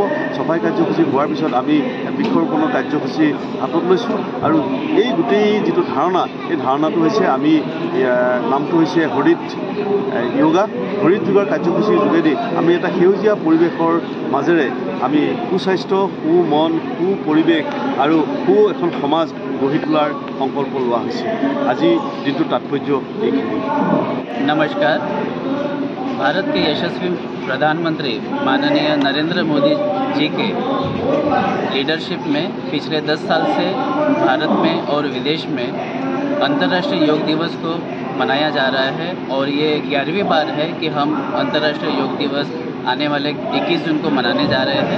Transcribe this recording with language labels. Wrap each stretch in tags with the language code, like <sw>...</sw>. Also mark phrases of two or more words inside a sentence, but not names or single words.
<as>চাফাই কাৰ্যসূচী হোৱাৰ পিছত আমি বৃক্ষৰোপণৰ কাৰ্যসূচী হাতত লৈছোঁ আৰু এই গোটেই যিটো ধাৰণা এই ধাৰণাটো হৈছে আমি নামটো হৈছে হৰিত য়োগা। হৰিত যোগাৰ কাৰ্যসূচীৰ যোগেদি আমি এটা সেউজীয়া পৰিৱেশৰ মাজেৰে আমি সুস্বাস্থ্য, সুমন, সুপৰিৱেশ আৰু এখন সমাজ গঢ়ি তোলাৰ সংকল্প লোৱা হৈছে। আজি দিনটোৰ তাৎপৰ্য এইখিনি।</as> <hi>नमस्कार। भारत के यशस्वी प्रधानमंत्री माननीय नरेंद्र मोदी जी के लीडरशिप में पिछले 10 साल से भारत में और विदेश में अंतर्राष्ट्रीय योग दिवस को मनाया जा रहा है और ये 11वीं बार है कि हम अंतर्राष्ट्रीय योग दिवस आने वाले 21 जून को मनाने जा रहे हैं।</hi>